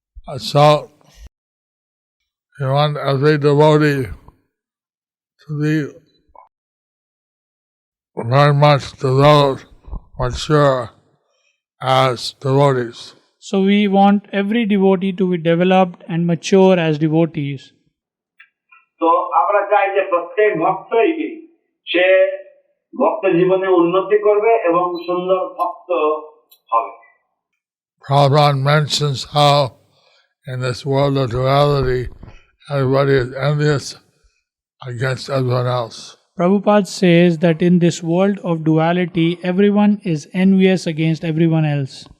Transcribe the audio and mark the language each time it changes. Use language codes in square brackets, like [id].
[en] And so, you want every devotee to be very much devoted, mature as devotees. So we want every devotee to be developed and mature as devotees. [bn] তো আমরা চাই যে প্রত্যেক ভক্তই সে ভক্ত জীবনে উন্নতি করবে এবং সুন্দর ভক্ত হবে। [en] Prabhupada mentions how in this world of duality, everybody is envious against everyone else. Prabhupada says that in this world of duality, everyone is envious against everyone else.